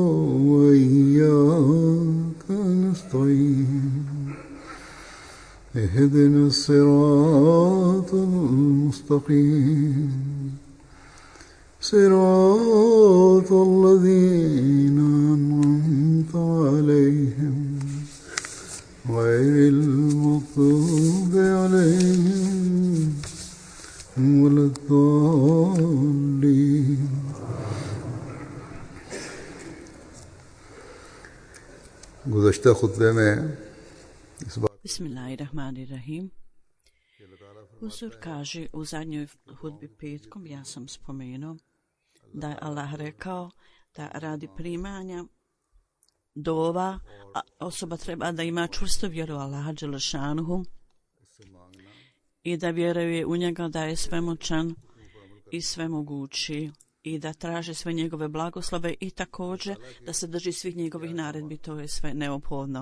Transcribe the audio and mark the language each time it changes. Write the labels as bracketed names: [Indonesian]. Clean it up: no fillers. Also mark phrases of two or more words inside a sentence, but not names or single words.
[Arabic] وإياك نستعين اهدنا الصراط المستقيم صراط الذين أنعمت عليهم غير المغضوب عليهم ولا الضالين. [Urdu] گزشتہ خطبے میں اس بات [Arabic] بسم الله الرحمن الرحيم. [Bosnian] Huzur kaže u zadnjoj hudbi petkom, ja sam spomenuo da je Allah rekao da radi primanja dova osoba treba da ima čvrstu vjeru Allaha dželešanuhu i da vjeruje u njega da je svemoćan i svemogući i da traže sve njegove blagoslove i također da se drži svih njegovih naredbi, to je sve neophodno.